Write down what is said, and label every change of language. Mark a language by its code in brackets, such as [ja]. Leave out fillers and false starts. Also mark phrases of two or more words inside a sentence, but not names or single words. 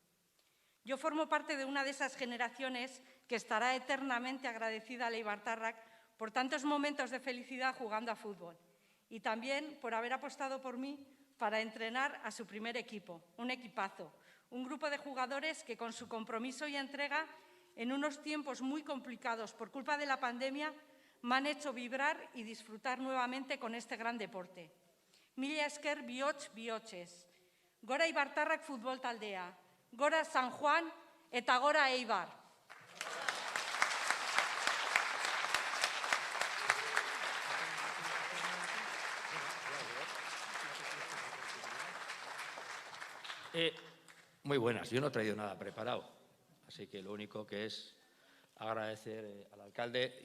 [es] Yo formo parte de una de esas generaciones que estará eternamente agradecida al Eibartarrak por tantos momentos de felicidad jugando a fútbol y también por haber apostado por mí para entrenar a su primer equipo, un equipazo. Un grupo de jugadores que con su compromiso y entrega en unos tiempos muy complicados por culpa de la pandemia me han hecho vibrar y disfrutar nuevamente con este gran deporte. [eu] Mila esker bihotz-bihotxez. Gora Eibartarrak futbol taldea, gora San Juan eta gora Eibar. [es] Muy buenas, yo no he traído nada preparado, así que lo único que es agradecer al alcalde.